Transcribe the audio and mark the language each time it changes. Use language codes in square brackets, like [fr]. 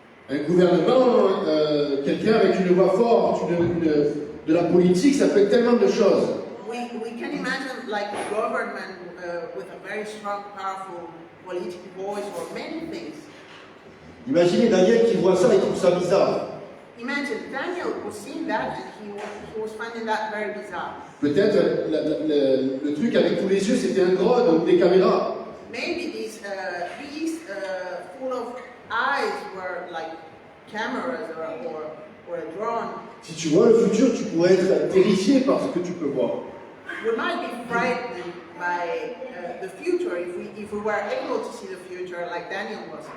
[fr] Un gouvernement, quelqu'un avec une voix forte, de la politique, ça peut être tellement de choses. [en] We can imagine like a government with a very strong, powerful political voice or many things. [fr] Imaginez Daniel qui voit ça et trouve ça bizarre. [en] Imagine Daniel was seeing that and he was finding that very bizarre. [fr] Peut-être le truc avec tous les yeux, c'était un drone ou des caméras. [en] Maybe these beasts full of eyes were like cameras or a drone. [fr] Si tu vois le futur, tu pourrais être terrifié par ce que tu peux voir. [en] We might be frightened by the future if we were able to see the future like Daniel was.